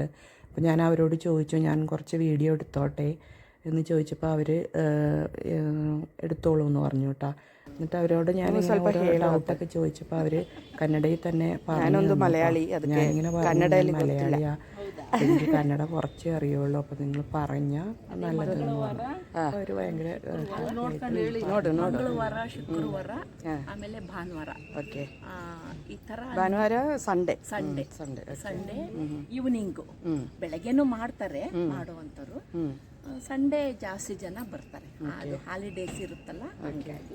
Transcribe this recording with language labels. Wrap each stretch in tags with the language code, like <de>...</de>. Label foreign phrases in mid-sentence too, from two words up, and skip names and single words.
<ml>അപ്പോൾ ഞാൻ അവരോട് ചോദിച്ചു, ഞാൻ കുറച്ച് വീഡിയോ എടുത്തോട്ടെ എന്ന് ചോദിച്ചപ്പോൾ അവർ എടുത്തോളൂ എന്ന് പറഞ്ഞു കേട്ടോ. എന്നിട്ട് അവരോട് ഞാൻ ഡൗട്ടൊക്കെ ചോദിച്ചപ്പോൾ അവർ കന്നഡയിൽ തന്നെ പറഞ്ഞു. ഞാനിങ്ങനെ പറഞ്ഞു മലയാളിയാ, എനിക്ക് കന്നഡ കുറച്ചേ അറിയുള്ളൂ, അപ്പോൾ നിങ്ങൾ പറഞ്ഞാൽ നല്ലതെന്ന് പറഞ്ഞു. അവർ ഭയങ്കര</ml> <kn>ಮಂಗಳವಾರ ಶುಕ್ರವಾರ ಆಮೇಲೆ ಭಾನುವಾರ ಓಕೆ ಈ ತರ ಭಾನುವಾರ ಸಂಡೇ ಈವ್ನಿಂಗ್ ಬೆಳಗ್ಗೆನೂ ಮಾಡ್ತಾರೆ ಮಾಡುವಂತರು. ಸಂಡೇ ಜಾಸ್ತಿ ಜನ ಬರ್ತಾರೆ, ಅದು ಹಾಲಿಡೇಸ್ ಇರುತ್ತಲ್ಲ ಹಾಗಾಗಿ.</kn>